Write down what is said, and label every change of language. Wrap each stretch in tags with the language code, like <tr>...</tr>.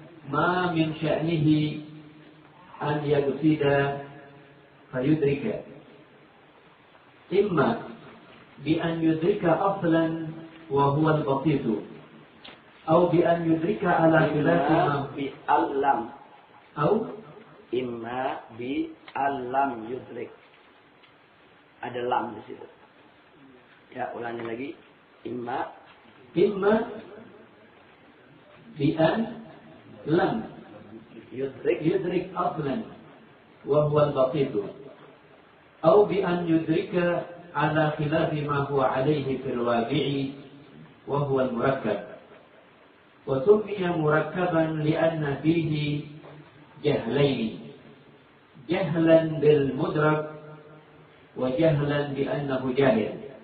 <ar>ما من شأنه أن يقصد فيدرك إما بأن يدرك أصلا وهو البسيط أو بأن يدرك على خلاف إما بألم يدرك</ar> <id>ada lam di situ. Ya, ulangi lagi.</id> <ar>Imma بأن لم يدرك أصلا وهو البسيط أو بأن يدرك على خلاف ما هو عليه في الواقع وهو المركب وسمي مركبا لأن فيه جهلين جهلا بالمدرك وجهلا بأنه جاهل</ar>